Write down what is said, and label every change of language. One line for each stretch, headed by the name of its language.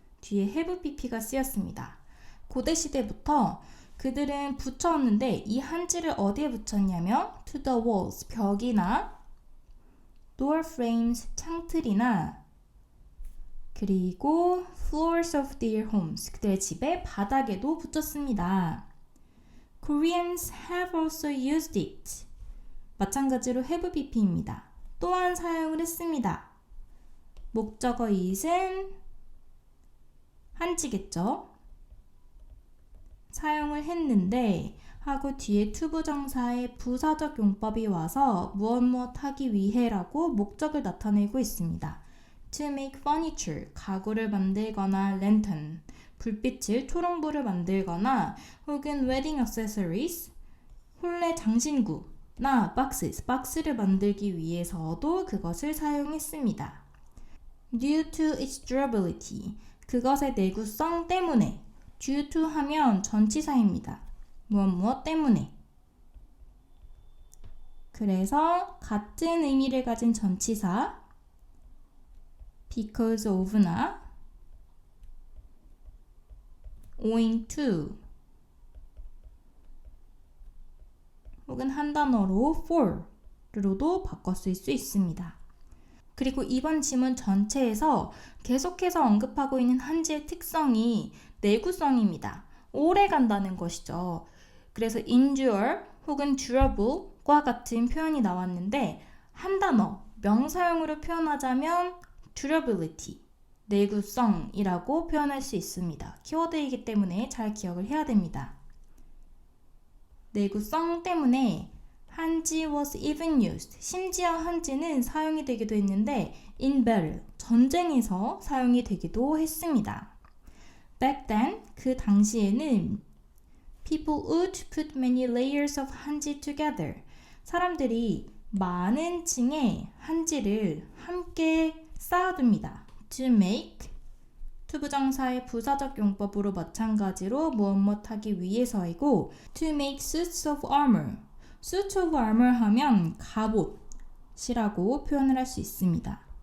Korean: 뒤에 have pp가 쓰였습니다. 고대 시대부터 그들은 붙여왔는데 이 한지를 어디에 붙였냐면
English: to the walls,
Korean: 벽이나 door frames, 창틀이나 그리고
English: floors of their homes,
Korean: 그들의 집의 바닥에도 붙였습니다.
English: Koreans have also used it.
Korean: 마찬가지로 have pp입니다. 또한 사용을 했습니다. 목적어 it은 한지겠죠. 사용을 했는데 하고 뒤에 투부정사의 부사적 용법이 와서 무엇 하기 위해라고 목적을 나타내고 있습니다.
English: To make furniture,
Korean: 가구를 만들거나 lantern, 불빛을 초롱불을 만들거나 혹은
English: wedding accessories,
Korean: 혼례 장신구나 boxes, 박스를 만들기 위해서도 그것을 사용했습니다.
English: Due to its durability,
Korean: 그것의 내구성 때문에 due to 하면 전치사입니다. 무엇 때문에. 그래서 같은 의미를 가진 전치사 because of나 owing to 혹은 한 단어로 for로도 바꿔 쓸 수 있습니다. 그리고 이번 지문 전체에서 계속해서 언급하고 있는 한지의 특성이 내구성입니다. 오래 간다는 것이죠. 그래서 endure 혹은 durable과 같은 표현이 나왔는데 한 단어, 명사형으로 표현하자면 durability, 내구성이라고 표현할 수 있습니다. 키워드이기 때문에 잘 기억을 해야 됩니다. 내구성 때문에 한지
English: was even used,
Korean: 심지어 한지는 사용이 되기도 했는데
English: in battle,
Korean: 전쟁에서 사용이 되기도 했습니다.
English: Back then,
Korean: 그 당시에는
English: people would put many layers of 한지 together.
Korean: 사람들이 많은 층의 한지를 함께 쌓아둡니다. To make, 투부정사의 부사적 용법으로 마찬가지로 무엇 하기 위해서이고
English: to make suits of armor,
Korean: suits of armor 하면 갑옷이라고 표현을 할 수 있습니다.